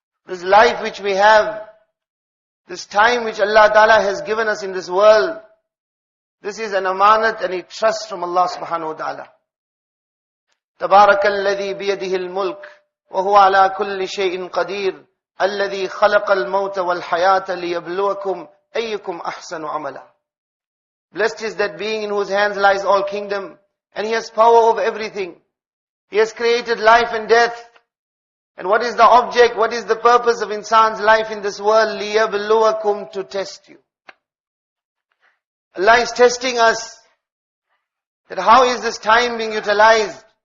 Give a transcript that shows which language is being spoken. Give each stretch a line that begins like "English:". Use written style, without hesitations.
English: This life which we have, this time which Allah Ta'ala has given us in this world, this is an amanat and a trust from Allah subhanahu wa ta'ala.
Arabic: تبارك الذي بيده الملك وهو على كل شيء قدير الذي خلق الموت والحياة ليبلوكم أيكم أحسن عملا.
English: Blessed is that being in whose hands lies all kingdom, and He has power over everything. He has created life and death. And what is the object, what is the purpose of insan's life in this world?
Arabic: لِيَبْلُوَكُمْ,
English: to test you. Allah is testing us, that how is this time being utilized?